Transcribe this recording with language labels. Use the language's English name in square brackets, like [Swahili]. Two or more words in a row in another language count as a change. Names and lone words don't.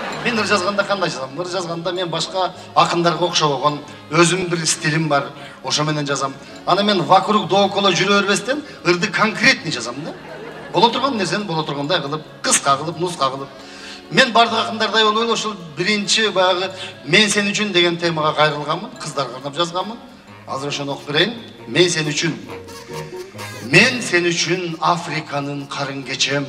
[Kyrgyz] мен ыр жазганда кандай жазам? Ыр жазганда мен башка акындарга окшобогон өзүмдүн бир стилим бар. Ошо менен жазам. Аны мен [Russian] вокруг да около [Kyrgyz] жүрө бербестен ырды конкретный жазам да. Боло турган нерсени боло тургандай кылып, кыска кылып, нуска кылып. Мен бардык акындардай болуп эле ошол биринчи баягы мен сен үчүн деген темага кайрылганмын, кыздарга арнап жазганмын. Азыр ошону окуп берейин. Мен сен үчүн. Мен сен үчүн Африканын карын кечем.